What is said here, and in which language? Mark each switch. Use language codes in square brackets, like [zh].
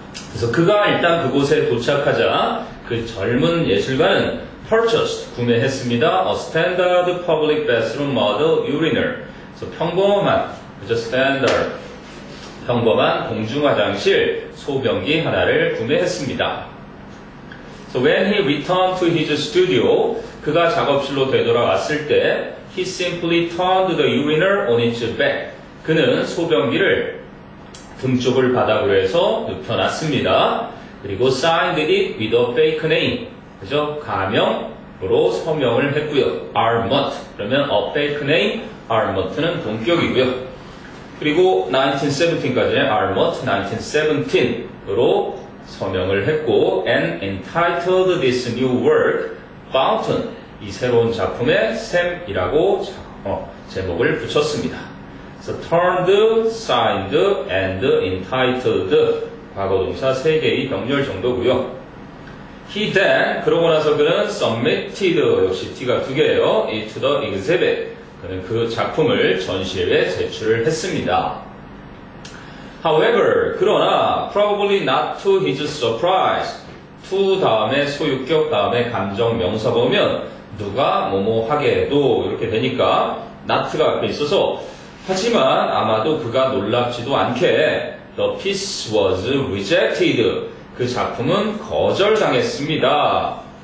[ko] 그래서 그가 일단 그곳에 도착하자 그 젊은 예술가는 purchased, 구매했습니다. [en] A standard public bathroom model urinal. [ko] 그래서 평범한, 그죠? standard, 평범한 공중 화장실 소변기 하나를 구매했습니다. [en] So when he returned to his studio, [ko] 그가 작업실로 되돌아왔을 때 [en] he simply turned the urinal on its back. [ko] 그는 소변기를 등 쪽을 바닥으로 해서 눕혀놨습니다. [en] 그리고 signed it with a fake name. [ko] 그죠? 가명으로 서명을 했고요. Armut. [en] 그러면 a fake name. [ko] Armut는 본격이고요. 그리고 1917까지 Armut 1917으로 서명을 했고 [en] and entitled this new work Fountain. [ko] 이 새로운 작품에 샘이라고 제목을 붙였습니다. 그래서 turned, signed, and entitled 과거 동사 3개의 병렬 정도고요. [en] He then, [ko] 그러고 나서 그는 submitted, 역시 T가 2개예요. [en] it to the exhibit. [ko] 그는 그 작품을 전시회에 제출을 했습니다. [en] However, 그러나 probably not to his surprise. [ko] to 다음에 소유격 다음에 감정 명사 보면 누가 뭐뭐 하게 해도 이렇게 되니까 not가 앞에 있어서 하지만 아마도 그가 놀랍지도 않게 [en] the piece was rejected. [ko] 그 작품은 거절당했습니다.